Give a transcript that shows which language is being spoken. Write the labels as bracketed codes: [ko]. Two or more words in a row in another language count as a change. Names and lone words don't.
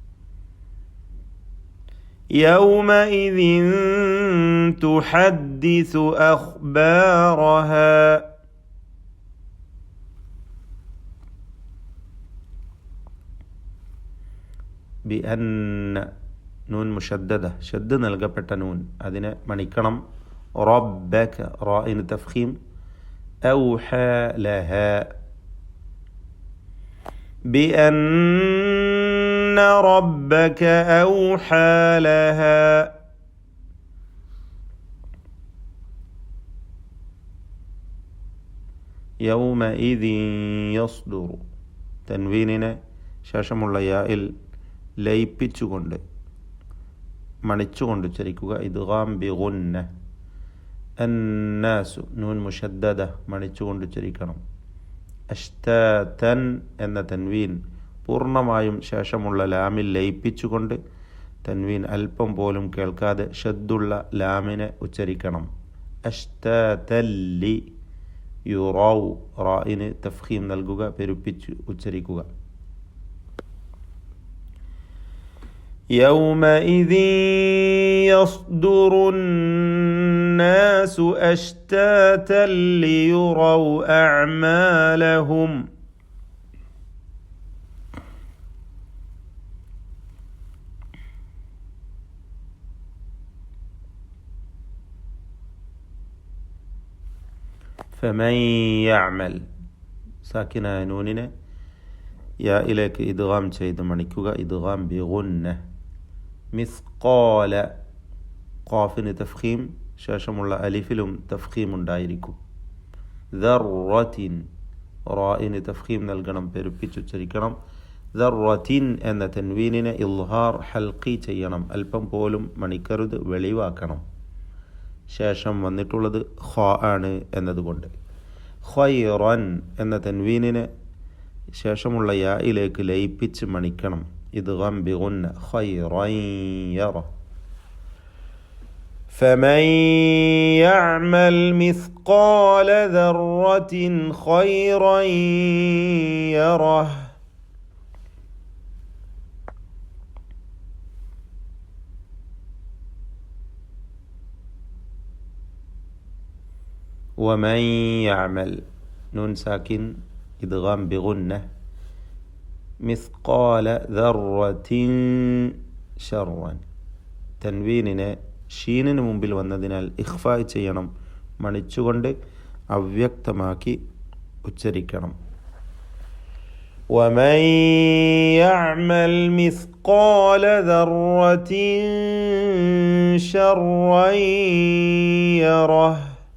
[ar] يومئذ تحدث أخبارها. [ml] ബിഅന്ന, [ar] نون مشددة, [ml] ഷദ് നൽകപ്പെട്ട നൂൻ, അതിനെ മണിക്കണം. റബ്ബക, റാഇന് തഫ്ഖീം. [ar] أوحى لها. بأن ربك أوحى لها. يومئذ يصدر, [ml] തൻവീനിനെ ശേഷമുള്ള യായിൽ ലയിപ്പിച്ചുകൊണ്ട് മണിച്ചുകൊണ്ട് ഉച്ചരിക്കുക. [ar] إدغام بغنة. [ml] അന്നാസു, [ar] نون مشددة, [ml] മണിച്ചുകൊണ്ട് ഉച്ചരിക്കണം. അഷ്താതൻ എന്ന തൻവീൻ പൂർണ്ണമായും ശേഷമുള്ള ലാമിൽ ലയിപ്പിച്ചുകൊണ്ട് തൻവീൻ അല്പം പോലും കേൾക്കാതെ ഷദ്ദുള്ള ലാമിനെ ഉച്ചരിക്കണം. [ar] أشتاتا ليروا, [ml] റായിന് തഫ്ഖീം നൽകുക, പെരുപ്പിച്ച് ഉച്ചരിക്കുക. [ar] يومئذ يصدر الناس أشتاتا ليروا أعمالهم فمن يعمل [ml] സാക്കിനായ നൂനിനെ യായിലേക്ക് ഇദ്ഗാം ചെയ്ത് മണിക്കുക. [ar] إدغام بغنة. [ml] മിസ്ഖാല ഖാഫിന് തഫ്ഖീം, ശേഷമുള്ള അലിഫിലും തഫ്ഖീം ഉണ്ടായിരിക്കും. ദർറത്തിൻ റായിന് തഫ്ഖീം നൽകണം, പെരുപ്പിച്ചുച്ചരിക്കണം. ദർറത്തിൻ എന്ന തൻവീനിനെ [ar] إظهار حلقي [ml] ചെയ്യണം, അല്പം പോലും മണിക്കരുത്, വെളിവാക്കണം. ശേഷം വന്നിട്ടുള്ളത് ഖാ ആണ് എന്നതുകൊണ്ട്. ഖൈറൻ എന്ന തൻവീനിനെ ശേഷമുള്ള യായിലേക്ക് ലയിപ്പിച്ച് മണിക്കണം. [ar] إدغام بغنة. خيرا يره. فمن يعمل مثقال ذرة خيرا يره ومن يعمل نون ساكن إدغام بغنة مثقال ذرة شرا [ml] തൻവീനിനെ ഷീനിന് മുമ്പിൽ വന്നതിനാൽ ഇഖ്ഫായ് ചെയ്യണം, മണിച്ചുകൊണ്ട് അവ്യക്തമാക്കി ഉച്ചരിക്കണം. [ar] ومن يعمل مثقال ذرة شرا يره